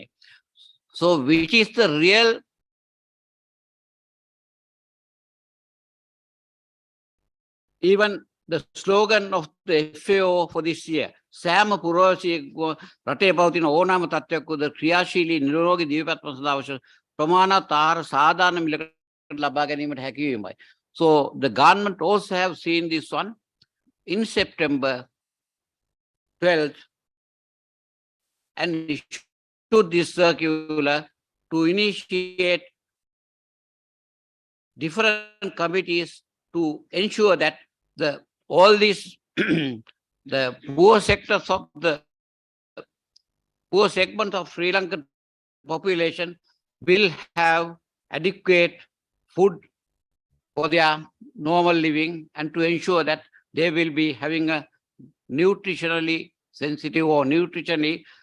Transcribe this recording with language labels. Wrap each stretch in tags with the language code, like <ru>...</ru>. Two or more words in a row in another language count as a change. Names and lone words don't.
<en>So which is the real even the slogan of the FAO for this year,</en> <si>සෑම පුරවැසියෙකු රටේ පවතින ඕනෑම තත්ත්වයක උද ක්‍රියාශීලී නිරෝගී දිවිපැත්ම සඳහා අවශ්‍ය ප්‍රමාණවත් ආහාර සාධාරණ මිලකට ලබා ගැනීමට හැකිවීමයි.</si> <en>So the government also have seen this one in September 12th and issued this circular to initiate different committees to ensure that all these the poor sectors of the poor segment of Sri Lankan population will have adequate food for their normal living and to ensure that they will be having a nutritionally sensitive or nutritionally</en>